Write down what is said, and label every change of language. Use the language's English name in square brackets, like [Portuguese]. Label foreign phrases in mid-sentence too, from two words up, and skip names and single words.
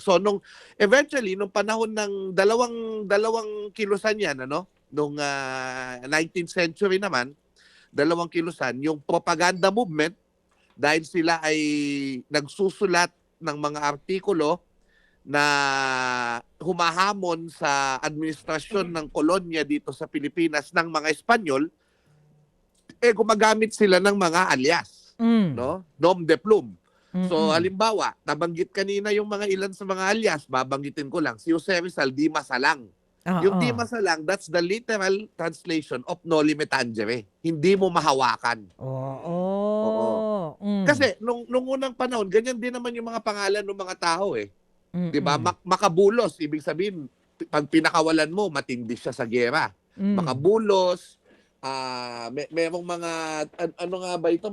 [Filipino] So eventually nung panahon ng dalawang kilusan yan, nung 19th century naman, dalawang kilusan, yung [English] propaganda movement, [Filipino] dahil sila ay nagsusulat ng mga artikulo na humahamon sa administrasyon ng kolonya dito sa Pilipinas ng mga Espanyol, gumagamit sila ng mga alias, no? [French] Nom de plume. [Filipino] So halimbawa, nabanggit kanina yung mga ilan sa mga alias, babanggitin ko lang, si Jose Rizal, Di Masalang. Yung Di Masalang, [English] that's the literal translation of [Latin] noli me tangere. [Filipino] Hindi mo mahawakan. Oo. Kasi nung unang panahon, ganyan din naman yung mga pangalan ng mga tao 'Di ba? Makabulos, ibig sabihin pag pinakawalan mo, matindi siya sa giyera. Makabulos, merong mga ano nga ba ito?